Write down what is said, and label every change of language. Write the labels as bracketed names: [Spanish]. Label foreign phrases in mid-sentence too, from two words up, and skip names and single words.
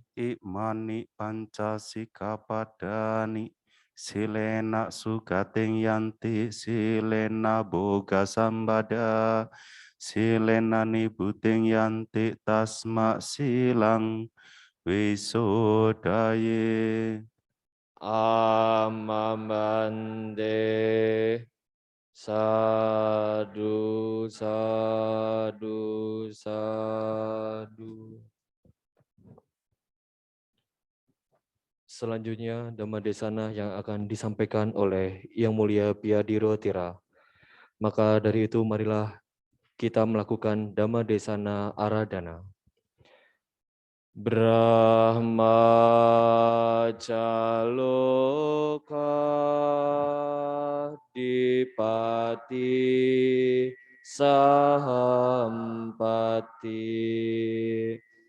[Pali] Imani pancasikapadani silena sugating yanti silena boga sambada silena nibuting yanti tasma silang wisodaye. Amamande sadu sadu sadu. [Indonesian] Selanjutnya Dhammadesana yang akan disampaikan oleh Yang Mulia Piyadiro Tira. Maka dari itu marilah kita melakukan Dhammadesana Aradhana. [Pali] Brahma Caloka Dipati Sahampati